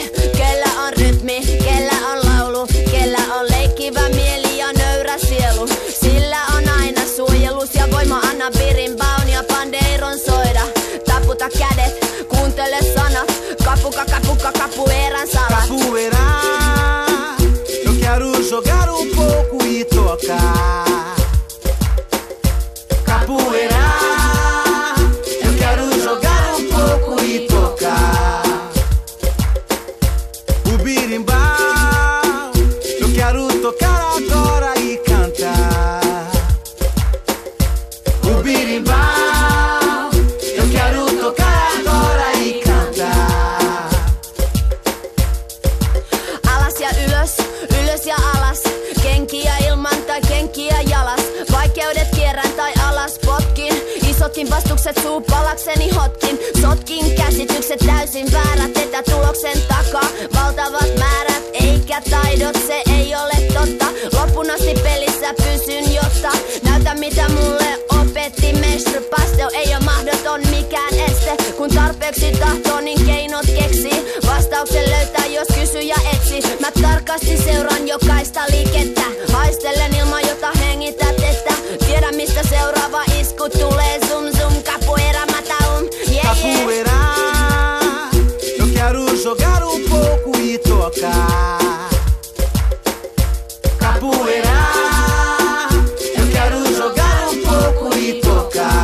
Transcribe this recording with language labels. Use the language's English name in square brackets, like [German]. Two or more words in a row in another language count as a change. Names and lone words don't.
[Finnish] Kellä on rytmi, kellä on laulu, kellä on leikkivä mieli ja nöyrä sielu. Sillä on aina suojelus ja voima, anna birimbaun ja pandeiron soida. Taputa kädet, kuuntele sanat, capuca, capuca, capoeiran salat. [Portuguese] Capoeira, eu quero jogar pouco e tocar. Capoeira, eu quero jogar pouco e tocar. O birimbau, eu quero tocar agora e cantar. O birimbau, eu quero tocar agora e cantar. [Finnish] Alas ja ylös, ylös ja alas. Kenkiä ilman tai kenkiä jalas. Vaikeudet kierrän tai alas potkin. Isotkin vastukset suupalakseni hotkin. Sotkin käsitykset täysin väärät. Etätuloksen takaa valtavat määrät. Eikä taidot, se ei ole totta. Loppuun asti pelissä pysyn, jotta näytä mitä mulle opetti mestry. Pastel ei oo mahdoton mikään este. Kun tarpeeksi tahtoo, niin keinot keksii. Vastauksen löytää, jos kysyjä etsi. Mä tarkasti seuraan jokaista liikettä. Haistelen ilman, jota hengität, että tiedä mistä seuraava isku tulee. [Portuguese] Zoom zoom, capoeira mata yeah, Capoeira, eu quero jogar pouco e tocar. Capoeira, eu quero jogar pouco e tocar.